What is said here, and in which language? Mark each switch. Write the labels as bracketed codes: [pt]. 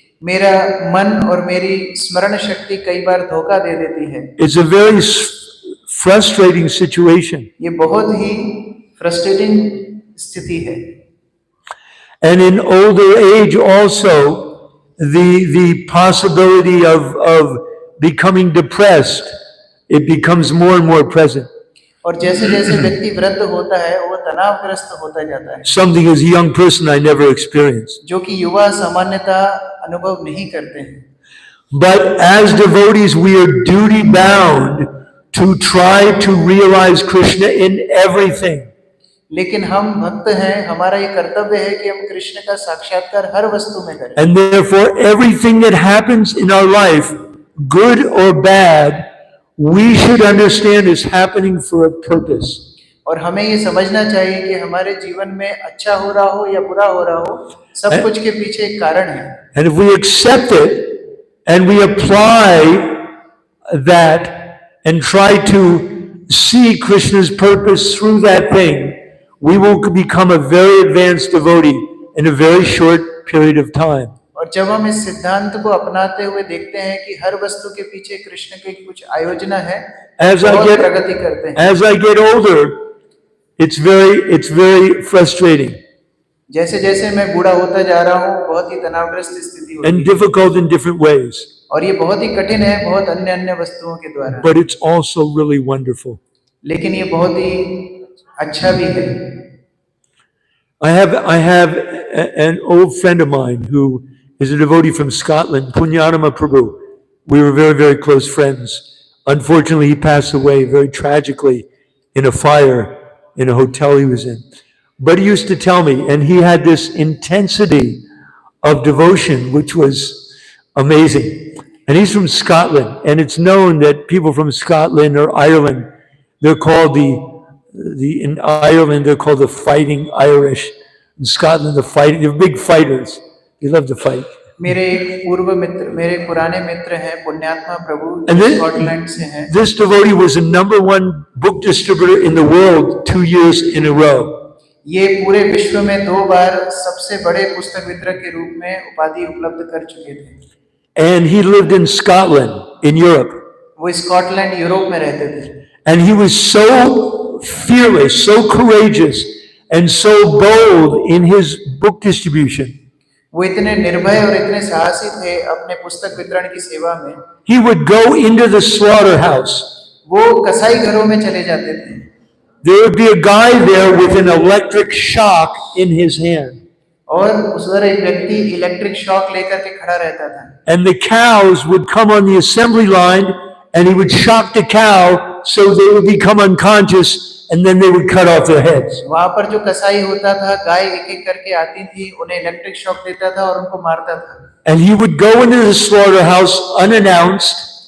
[hi] मेरा मन और मेरी स्मरण शक्ति कई बार धोखा दे देती है। [en] it's a very frustrating situation. [hi] ये बहुत ही फ्रस्ट्रेटिंग स्थिति है। [en] And in older age also, the possibility of becoming depressed, it becomes more and more present. [hi] और जैसे जैसे व्यक्ति वृद्ध होता है वो तनावग्रस्त होता जाता है, [en] Something as a young person I never experienced. [hi] जो कि युवा सामान्यतः अनुभव नहीं करते हैं। [en] But as devotees, we are duty bound to try to realize Krishna in everything. [hi] लेकिन हम भक्त हैं, हमारा ये कर्तव्य है कि हम कृष्ण का साक्षात्कार हर वस्तु में करें। [en] And therefore, everything that happens in our life, good or bad, we should understand is happening for a purpose. [hi] और हमें ये समझना चाहिए कि हमारे जीवन में अच्छा हो रहा हो या बुरा हो रहा हो, सब कुछ के पीछे एक कारण है। [en] And if we accept it and we apply that and try to see Krishna's purpose through that thing, we will become a very advanced devotee in a very short period of time. [hi] और जब हम इस सिद्धांत को अपनाते हुए देखते हैं कि हर वस्तु के पीछे कृष्ण की कुछ आयोजना है, बहुत प्रगति करते हैं। [en] As I get older, it's very frustrating [hi] जैसे जैसे मैं बूढ़ा होता जा रहा हूँ, बहुत ही तनावग्रस्त स्थिति होती [en] and [hi] है, [en] difficult in different ways. [hi] और ये बहुत ही कठिन है, बहुत अन्य अन्य वस्तुओं के द्वारा। [en] But it's also really wonderful. [hi] लेकिन ये बहुत ही अच्छा भी है। [en] I have an old friend of mine who is a devotee from Scotland, Punyatama Prabhu. We were very, very close friends. Unfortunately, he passed away very tragically in a fire in a hotel he was in. But he used to tell me, and he had this intensity of devotion, which was amazing. And he's from Scotland, and it's known that people from Scotland or Ireland, they're called in Ireland, they're called the Fighting Irish. In Scotland, they're big fighters. They love to fight. [hi] मेरे एक पूर्व मित्र, मेरे पुराने मित्र हैं पुण्यात्मा प्रभु, [en] And [hi] जो [en] then- [hi] Scotland से हैं। [en] This devotee was the #1 book distributor in the world 2 years in a row. [hi] ये पूरे विश्व में 2 बार सबसे बड़े पुस्तक वितरक के रूप में उपाधि उपलब्ध कर चुके थे। [en] And he lived in Scotland, in Europe. [hi] वो स्कॉटलैंड यूरोप में रहते थे। [en] And he was so fearless, so courageous, and so bold in his book distribution. [hi] वो इतने निर्भय और इतने साहसी थे अपने पुस्तक वितरण की सेवा में। [en] He would go into the slaughterhouse. [hi] वो कसाई घरों में चले जाते थे। [en] There would be a guy there with an electric shock in his hand. [hi] और उधर एक व्यक्ति इलेक्ट्रिक शॉक लेकर के खड़ा रहता था। [en] And the cows would come on the assembly line and he would shock the cow so they would become unconscious and then they would cut off their heads. [hi] वहां पर जो कसाई होता था, गाय एक एक करके आती थी, उन्हें इलेक्ट्रिक शॉक देता था और उनको मारता था। [en] And he would go into the slaughterhouse unannounced.